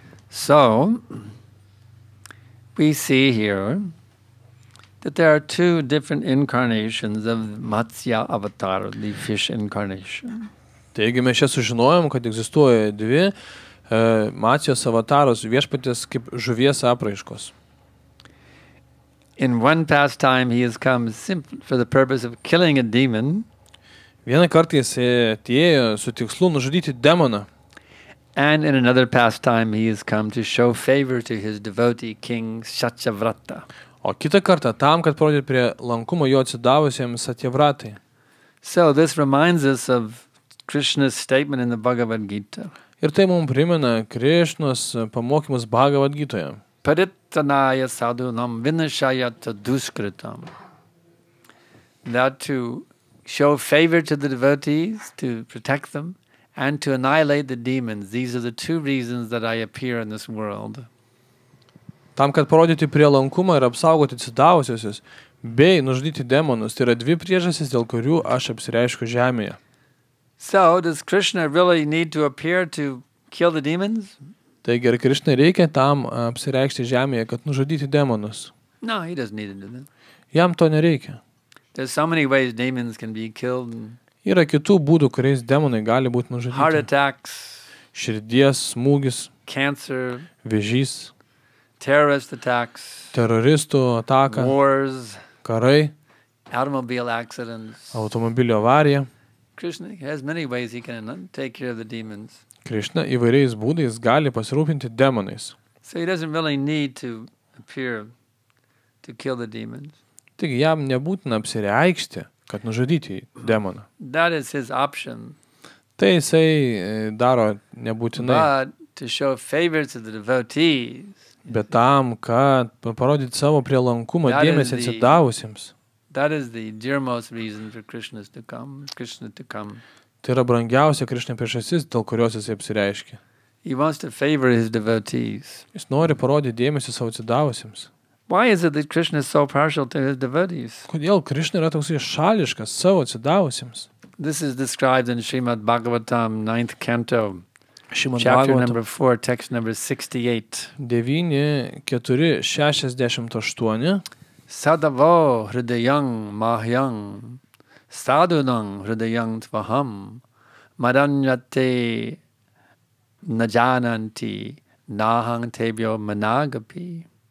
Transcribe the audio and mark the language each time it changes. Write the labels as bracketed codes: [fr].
[en] So, we see here that there are two different incarnations of Matsya avatar, the fish incarnation. [lt] Taigi mes čia sužinojom, kad egzistuoja dvi Matsijos avataros viešpatės kaip žuvies apraiškos. [en] In one pastime he has come simply for the purpose of killing a demon. [lt] Vieną kartą jis atėjo su tikslu nužudyti demoną. [en] And in another pastime he has come to show favor to his devotee king Satyavrata. [lt] O kitą kartą tam, kad parodytų prie lankumo jo atsidavusiems Satyavratai. [en] So this reminds us of Krishna's statement in the Bhagavad Gita. [lt] Ir tai mums primena Krišnos pamokymus Bhagavad Gitoje. [sa] Parittanaya sadhunam vinashayata duskritam. [en] That to show favor to the devotees, to protect them, and to annihilate the demons. These are the two reasons that I appear in this world. [lt] Tam, kad parodyti prielankumą ir apsaugoti atsidavusiosius, bei nužudyti demonus, tai yra dvi priežastys, dėl kurių aš apsireiškiu žemėje. [en] So, does Krishna really need to appear to kill the demons? [lt] Taigi, ar Krišnai reikia tam apsireikšti žemėje, kad nužudyti demonus? [en] No, he doesn't need to do that. [lt] Jam to nereikia. [en] There's so many ways demons can be killed. [lt] Yra kitų būdų, kuriais demonai gali būti nužudyti. [en] Heart attacks, [lt] Širdies smūgis, [en] cancer, [lt] vėžys, [en] terrorist attacks, [lt] teroristų ataka, [en] wars, [lt] karai, [en] automobile accidents. [lt] automobilio avarija. [en] Krishna has many ways he can take care of the demons. [lt] Krišna įvairiais būdais gali pasirūpinti demonais. [en] So he doesn't really need to appear to kill the demons. [lt] Taigi jam nebūtina apsireikšti, kad nužudyti demoną. [en] That is his option. [lt] Tai jisai daro nebūtinai. [en] But to show favor to the devotees, [lt] Bet tam, kad parodyti savo prielankumą [en] That is [lt] dėmesį [en] the- [lt] atsidavusiems. [en] that is the dearmost reason for Krishna to come. [lt] Tai yra brangiausia Krišnai priežastis, dėl kurios jisai apsireiškia. [en] He wants to favor his devotees. [lt] Jis nori parodyti dėmesį savo atsidavusiems. [en] Why is it that Krishna is so partial to his devotees? [lt] Kodėl Krišna yra toksai šališkas savo atsidavusiems? [en] This is described in Śrīmad Bhāgavatam, 9th canto, [lt] Śrīmad [en] chapter [lt] Bhāgavatam [en] number 4, text number 68. [lt] 9.4.68. [sa] Sadavo hridayang mahyang sadhunang hridayang tvaham madanyate najananti nahang tebyo managapi.